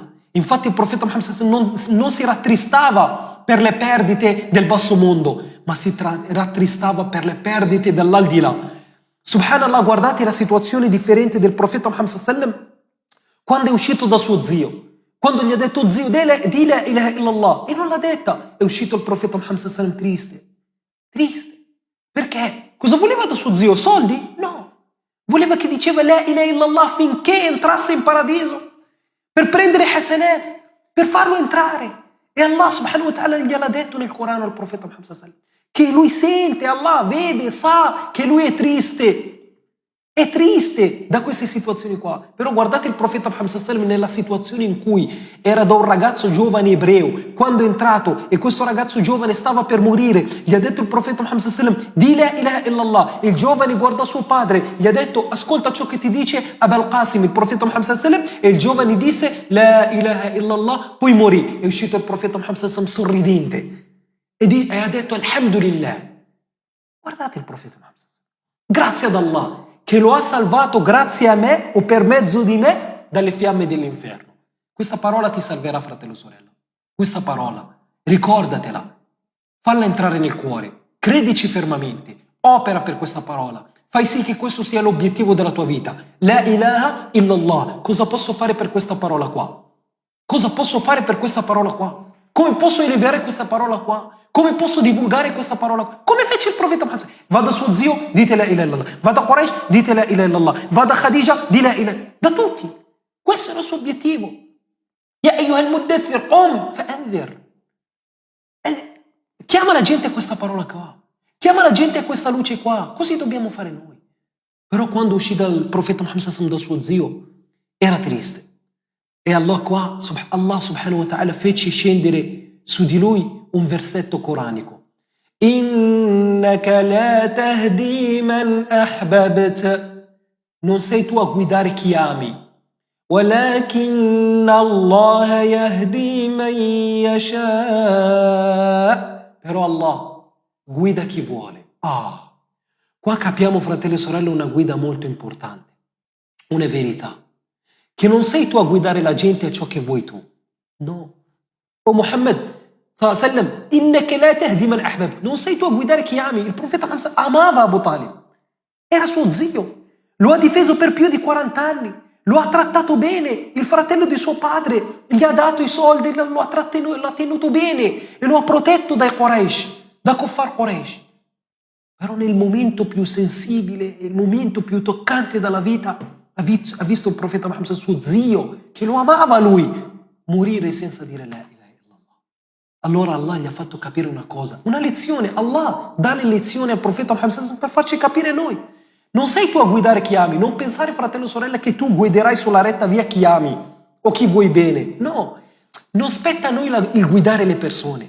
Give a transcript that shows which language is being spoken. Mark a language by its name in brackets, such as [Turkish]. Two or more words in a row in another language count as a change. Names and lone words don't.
[Italian] Infatti il profeta Muhammad non si rattristava per le perdite del basso mondo, ma si rattristava per le perdite dell'aldilà. Subhanallah, guardate la situazione differente del profeta Muhammad quando è uscito da suo zio. Quando gli ha detto zio, di [Arabic] لا إله إلا الله, [Italian] e non l'ha detta, è uscito il profeta Muhammad triste. Triste. Perché? Cosa voleva da suo zio? Soldi? No. Voleva che diceva [Arabic] لا إله إلا الله [Italian] finché entrasse in paradiso, per prendere hasanat, per farlo entrare. E Allah [Arabic] سبحانه وتعالى [Italian] gliel'ha detto nel Corano al profeta Muhammad che lui sente, Allah vede, sa che lui è triste. È triste da queste situazioni qua. Però guardate il profeta Muhammad nella situazione in cui era da un ragazzo giovane ebreo. Quando è entrato e questo ragazzo giovane stava per morire, gli ha detto il profeta Muhammad di [Arabic] لا إله إلا الله. [Italian] Il giovane guardò suo padre, gli ha detto ascolta ciò che ti dice Abul Qasim, il profeta Muhammad, e il giovane disse [Arabic] لا إله إلا الله, [Italian] poi morì. È uscito il profeta Muhammad sorridente e ha detto alhamdulillah. Guardate il profeta Muhammad, grazie ad Allah che lo ha salvato grazie a me o per mezzo di me dalle fiamme dell'inferno. Questa parola ti salverà, fratello e sorella. Questa parola, ricordatela, falla entrare nel cuore, credici fermamente, opera per questa parola, fai sì che questo sia l'obiettivo della tua vita. [Arabic] لا إله إلا الله. [Italian] Cosa posso fare per questa parola qua? Cosa posso fare per questa parola qua? Come posso elevare questa parola qua? Come posso divulgare questa parola? Come fece il profeta Muhammad? Va da suo zio, dite [Arabic] لا إله إلا الله. [Italian] Va da Quraysh, dite [Arabic] لا إله إلا الله. [Italian] Va da Khadija, di [Arabic] لا إله. [Italian] Da tutti. Questo era il suo obiettivo. [Arabic] يا أيها المدثر فأنذر. [Italian] Chiama la gente a questa parola qua. Chiama la gente a questa luce qua. Così dobbiamo fare noi. Però quando uscì dal profeta Muhammad da suo zio, era triste. E Allah [Arabic] سبحانه وتعالى [Italian] fece scendere su di lui un versetto coranico. [Arabic] إنك لا تهدي من أحببت. [Italian] Non sei tu a guidare chi ami. [Arabic] ولكن الله يهدي من يشاء. [Italian] Però Allah guida chi vuole. Qua capiamo, fratelli e sorelle, una guida molto importante, una verità, che non sei tu a guidare la gente a ciò che vuoi tu. No. O Muhammad [Arabic] صلى الله عليه وسلم, إنك لا تهدي من أحببت. [Italian] Non sei tu a guidare chi ami. Il profeta Muhammad amava Abu Talib. Era suo zio. Lo ha difeso per più di 40 anni. Lo ha trattato bene. Il fratello di suo padre gli ha dato i soldi, lo ha tenuto bene e lo ha protetto dai Quraysh, da [Arabic] كفار قريش. [Italian] Però nel momento più sensibile, il momento più toccante della vita, ha visto il profeta Muhammad, suo zio, che lo amava lui, morire senza dire [Arabic] لا إله إلا الله. [Italian] Allora Allah gli ha fatto capire una cosa, una lezione. Allah dà le lezioni al profeta Muhammad per farci capire noi. Non sei tu a guidare chi ami, non pensare, fratello o sorella, che tu guiderai sulla retta via chi ami o chi vuoi bene. No, non spetta a noi il guidare le persone.